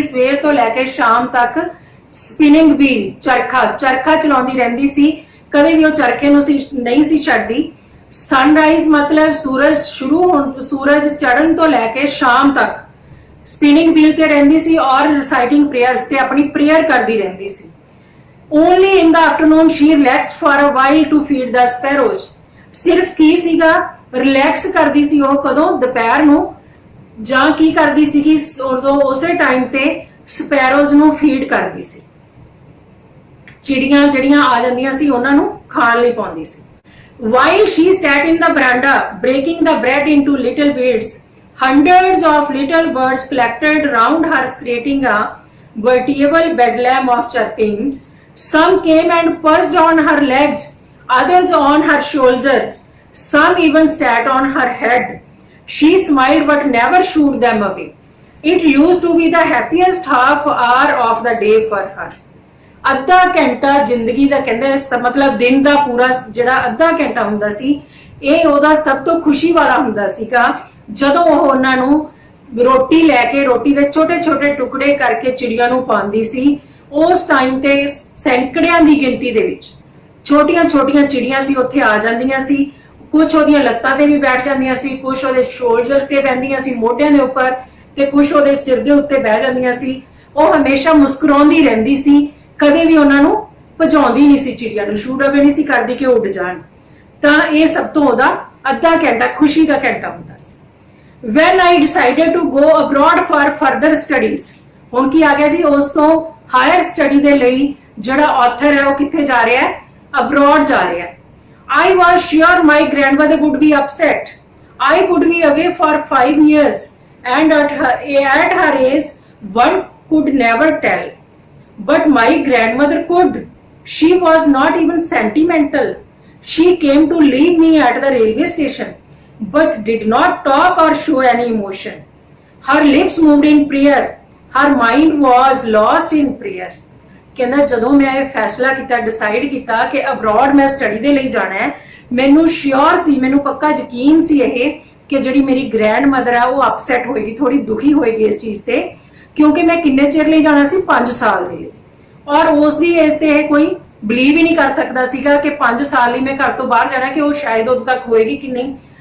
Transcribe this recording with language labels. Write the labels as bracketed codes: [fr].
[pa] ਸਵੇਰ ਤੋਂ ਲੈ ਕੇ ਸ਼ਾਮ ਤੱਕ ਸਪਿਨਿੰਗ ਵੀਲ, ਚਰਖਾ ਚਲਾਉਂਦੀ ਰਹਿੰਦੀ ਸੀ। ਕਦੇ ਵੀ ਉਹ ਚਰਖੇ ਨੂੰ ਨਹੀਂ ਸੀ ਛੱਡਦੀ। ਸਨਰਾਈਜ਼ ਮਤਲਬ ਸੂਰਜ ਚੜ੍ਹਨ ਤੋਂ ਲੈ ਕੇ ਸ਼ਾਮ ਤੱਕ ਸਪਿਨਿੰਗ ਵੀਲ ਤੇ ਰਹਿੰਦੀ ਸੀ, ਔਰ ਰਿਸਾਈਟਿੰਗ ਪ੍ਰੇਅਰਸ, ਤੇ ਆਪਣੀ ਪ੍ਰੇਅਰ ਕਰਦੀ ਰਹਿੰਦੀ ਸੀ। [en] Only in the afternoon she relaxed for a while to feed the sparrows. [pa] ਸਿਰਫ ਕੀ ਸੀਗਾ? ਰਿਲੈਕਸ ਕਰਦੀ ਸੀ ਉਹ ਕਦੋਂ? ਦੁਪਹਿਰ ਨੂੰ। ਜਾਂ ਕੀ ਕਰਦੀ ਸੀਗੀ? ਉਦੋਂ ਉਸੇ ਟਾਈਮ ਤੇ ਸਪੈਰੋਜ਼ ਨੂੰ ਫੀਡ ਕਰਦੀ ਸੀ, ਚਿੜੀਆਂ ਜਿਹੜੀਆਂ ਆ ਜਾਂਦੀਆਂ ਸੀ ਉਹਨਾਂ ਨੂੰ ਖਾਣ ਲਈ ਪਾਉਂਦੀ ਸੀ। [en] While she sat in the veranda breaking the bread into little bits, hundreds of little birds collected round her, creating a veritable bedlam of chirpings. Some came and perched on her legs, others on her shoulders, some even sat on her head. She smiled but never shooed them away. It used to be the happiest half hour of the day for her. [pa] ਅੱਧਾ ਘੰਟਾ ਜ਼ਿੰਦਗੀ ਦਾ, ਕਹਿੰਦੇ ਮਤਲਬ ਦਿਨ ਦਾ ਪੂਰਾ ਜਿਹੜਾ ਅੱਧਾ ਘੰਟਾ ਹੁੰਦਾ ਸੀ, ਇਹ ਉਹਦਾ ਸਭ ਤੋਂ ਖੁਸ਼ੀ ਵਾਲਾ ਹੁੰਦਾ ਸੀਗਾ, ਜਦੋਂ ਉਹ ਉਹਨਾਂ ਨੂੰ ਰੋਟੀ ਲੈ ਕੇ, ਰੋਟੀ ਦੇ ਛੋਟੇ ਛੋਟੇ ਟੁਕੜੇ ਕਰਕੇ ਚਿੜੀਆਂ ਨੂੰ ਪਾਉਂਦੀ ਸੀ। ਉਸ ਟਾਈਮ ਤੇ ਸੈਂਕੜਿਆਂ ਦੀ ਗਿਣਤੀ ਦੇ ਵਿੱਚ ਛੋਟੀਆਂ ਛੋਟੀਆਂ ਚਿੜੀਆਂ ਸੀ ਉੱਥੇ ਆ ਜਾਂਦੀਆਂ ਸੀ। ਕੁਝ ਉਹਦੀਆਂ ਲੱਤਾਂ ਤੇ ਵੀ ਬੈਠ ਜਾਂਦੀਆਂ ਸੀ, ਕੁਝ ਉਹਦੇ ਸ਼ੋਲਡਰ ਤੇ ਬੈਠਦੀਆਂ ਸੀ, ਮੋਢਿਆਂ ਦੇ ਉੱਪਰ, ਤੇ ਕੁਝ ਉਹਦੇ ਸਿਰ ਦੇ ਉੱਤੇ ਬਹਿ ਜਾਂਦੀਆਂ ਸੀ। ਉਹ ਹਮੇਸ਼ਾ ਮੁਸਕਰਾਉਂਦੀ ਰਹਿੰਦੀ ਸੀ, ਕਦੇ ਵੀ ਉਹਨਾਂ ਨੂੰ ਭਜਾਉਂਦੀ ਨਹੀਂ ਸੀ, ਚਿੜੀਆਂ ਨੂੰ ਸ਼ੂਟ ਅਵੇ ਨਹੀਂ ਸੀ ਕਰਦੀ ਕਿ ਉੱਡ ਜਾਣ। ਤਾਂ ਇਹ ਸਭ ਤੋਂ ਉਹਦਾ ਅੱਧਾ ਘੰਟਾ ਖੁਸ਼ੀ ਦਾ ਘੰਟਾ ਹੁੰਦਾ ਸੀ। [en] When I decided to go abroad for further studies, [pa] ਹੁਣ ਕੀ ਆ ਗਿਆ ਜੀ? ਉਸ ਤੋਂ ਹਾਇਰ ਸਟੱਡੀ ਦੇ ਲਈ ਜਿਹੜਾ ਆਥਰ ਹੈ ਉਹ ਕਿੱਥੇ ਜਾ ਰਿਹਾ ਹੈ? ਅਬਰੋਡ ਜਾ ਰਿਹਾ ਹੈ। [en] I was sure my grandmother would be upset. I would be away for 5 years, and at her age, one could never tell. But my grandmother could. She was not even sentimental. She came to leave me at the railway station. but did not talk or show any emotion. Her lips moved in prayer. Her mind was lost in prayer. [pa] ਕਹਿੰਦਾ ਜਦੋਂ ਮੈਂ ਇਹ ਫੈਸਲਾ ਕੀਤਾ, decide ਕੀਤਾ ਕਿ abroad ਮੈਂ study ਦੇ ਲਈ ਜਾਣਾ ਹੈ, ਮੈਨੂੰ ਸ਼ਿਓਰ ਸੀ, ਮੈਨੂੰ ਪੱਕਾ ਯਕੀਨ ਸੀ ਇਹ ਕਿ ਜਿਹੜੀ ਮੇਰੀ ਗ੍ਰੈਂਡ ਮਦਰ ਆ ਉਹ ਅਪਸੈਟ ਹੋਏਗੀ, ਥੋੜੀ ਦੁਖੀ ਹੋਏਗੀ ਇਸ ਚੀਜ਼ ਤੇ, ਕਿਉਂਕਿ ਮੈਂ ਕਿੰਨੇ ਚਿਰ ਲਈ ਜਾਣਾ ਸੀ, 5 ਸਾਲ ਦੇ ਲਈ, ਔਰ ਉਸ ਦੀ ਏਜ ਤੇ ਇਹ ਕੋਈ ਬਿਲੀਵ ਹੀ ਨਹੀਂ ਕਰ ਸਕਦਾ ਸੀਗਾ ਕਿ 5 ਸਾਲ ਲਈ ਮੈਂ ਘਰ ਤੋਂ ਬਾਹਰ ਜਾਣਾ, ਕਿ ਉਹ ਸ਼ਾਇਦ ਉਦੋਂ ਤੱਕ ਹੋਏਗੀ ਕਿ ਨਹੀਂ।